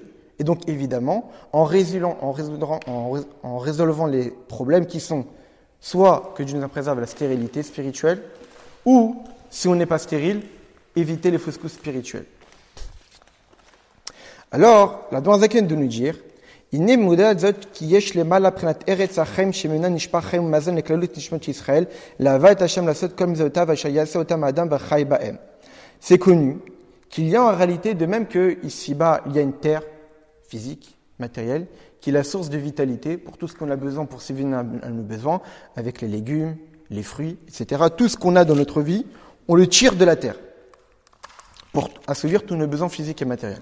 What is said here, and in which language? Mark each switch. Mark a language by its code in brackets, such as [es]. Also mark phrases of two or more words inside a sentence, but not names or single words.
[fr] Et donc, évidemment, en résolvant les problèmes qui sont soit que Dieu nous préserve la stérilité spirituelle, ou, si on n'est pas stérile, éviter les fausses couches spirituelles. Alors, l'Admor Zaken de nous dire, [he] הנה מודעת זאת כי יש למעלה בחינת ארץ החיים שממנה נשפך חיים ומזון לכללות נשמות ישראל, להביא את השם לעשות כל מצוותיו אשר יעשה אותם האדם וחי בהם. [fr] C'est connu qu'il y a en réalité, de même que ici-bas, il y a une terre physique, matérielle, qui est la source de vitalité pour tout ce qu'on a besoin pour subvenir à nos besoins, avec les légumes, les fruits, etc. Tout ce qu'on a dans notre vie, on le tire de la terre pour assouvir tous nos besoins physiques et matériels.